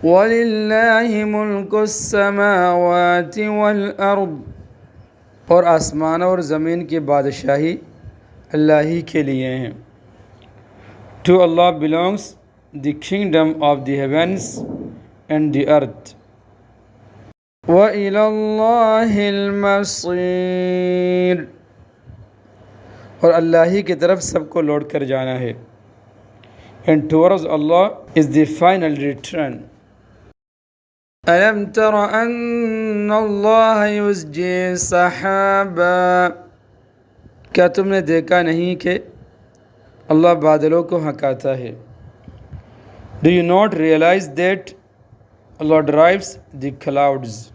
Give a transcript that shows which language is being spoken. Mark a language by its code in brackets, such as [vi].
[ar] وَلِلَّهِ مُلْكُ السَّمَاوَاتِ وَالْأَرْضِ، [ur] اور آسمان اور زمین کی بادشاہی اللہ ہی کے لیے ہیں. [en] To Allah belongs the kingdom of the heavens and the earth. [ar] وَإِلَى اللَّهِ الْمَصِيرُ، [ur] اور اللہ ہی کی طرف سب کو لوٹ کر جانا ہے. [en] And towards Allah is the final return. [ar] أَلَمْ تَرَ أَنَّ اللَّهَ يُزْجِي سَحَابًا، [ur] کیا تم نے دیکھا نہیں کہ اللہ بادلوں کو ہھکاتا ہے. [en] Do you not realize that Allah drives the clouds.